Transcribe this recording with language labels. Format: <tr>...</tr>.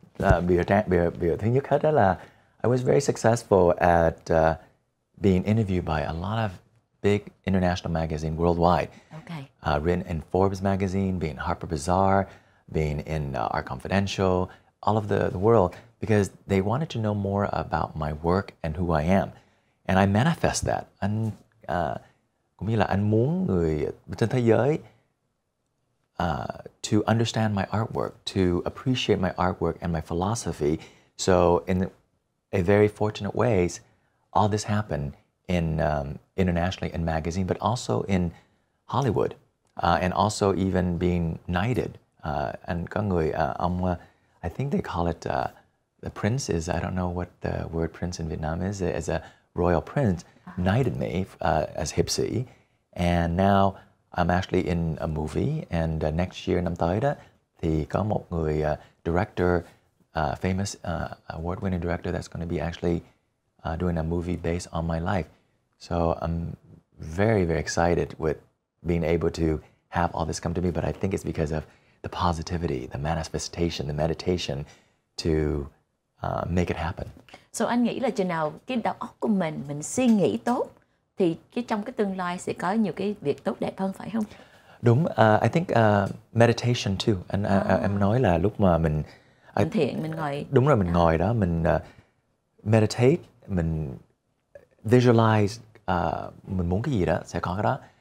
<vi>Bìa thứ nhất hết đó là</vi> <en>I was very successful at being interviewed by a lot of big international magazines worldwide. Okay. Written in Forbes magazine, being Harper Bazaar, being in Art Confidential, all of the world, because they wanted to know more about my work and who I am. And I manifest that.</en> <vi>Anh cũng như là anh muốn người trên thế giới</vi> <en>to understand my artwork, to appreciate my artwork and my philosophy. So in a very fortunate ways, all this happened in internationally in magazine, but also in Hollywood, and also even being knighted. And</en> <vi>có người</vi> <en>I think they call it the prince is, I don't know what the word prince in Vietnam is, as a royal prince, knighted me as</en> <vi>hiệp sĩ.</vi> <en>And now I'm actually in a movie, and next year,</en> <vi>năm tới đó, thì có một người</vi> <en>director, famous award-winning director that's going to be actually doing a movie based on my life. So I'm very, very excited with being able to have all this come to me, but I think it's because of the positivity, the manifestation, the meditation to make it happen.</en> <vi>So anh nghĩ là chừng nào cái đầu óc của mình suy nghĩ tốt, thì trong cái tương lai sẽ có nhiều cái việc tốt đẹp hơn, phải không? Đúng,</vi> <en>I think meditation too.</en> <vi>Em nói là lúc mà mình thiện, mình ngồi. Đúng rồi, mình ngồi đó, mình meditate, mình visualize, mình muốn cái gì đó sẽ có cái đó.</vi>